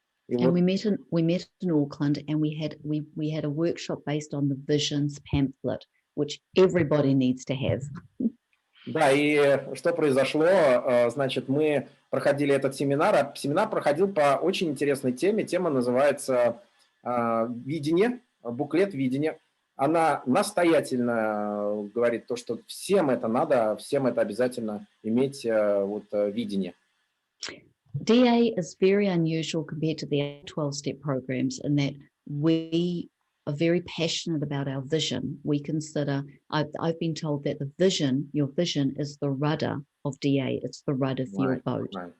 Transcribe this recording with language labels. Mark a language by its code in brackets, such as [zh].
[en] And we met in Auckland, and we had a workshop based on the Visions pamphlet, which everybody needs to have. [ru] Да, и что произошло, значит, мы проходили этот семинар, а семинар проходил по очень интересной теме. Тема называется «Видение», буклет «Видение». Она настоятельно говорит то, что всем это надо, всем это обязательно иметь вот видение. [en] DA is very unusual compared to the 12-step programs in that we are very passionate about our vision. We consider, I've been told that your vision is the rudder of DA. It's the rudder for your boat.